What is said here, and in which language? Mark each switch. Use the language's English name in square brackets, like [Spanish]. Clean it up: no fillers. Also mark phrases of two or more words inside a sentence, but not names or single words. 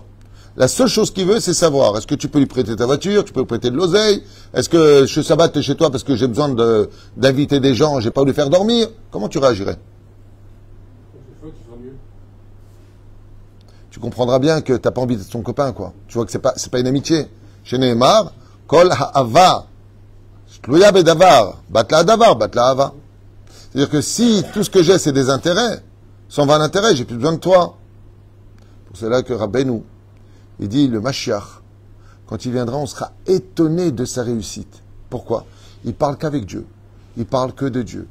[French] La seule chose qu'il veut, c'est savoir, est-ce que tu peux lui prêter ta voiture, tu peux lui prêter de l'oseille, est-ce que je sabatte chez toi parce que j'ai besoin d'inviter des gens, j'ai pas voulu faire dormir. Comment tu réagirais? Tu comprendras bien que t'as pas envie d'être son copain, quoi. Tu vois que c'est pas une amitié. [Hebrew] שנאמר כל אהבה תלויה בדבר בטל דבר בטלה אהבה. [French] C'est-à-dire que si tout ce que j'ai, c'est des intérêts, s'en va l'intérêt, j'ai plus besoin de toi. Pour cela que Rabbeinu, il dit, le Mashiach, quand il viendra, on sera étonné de sa réussite. Pourquoi? Il parle qu'avec Dieu. Il parle que de Dieu.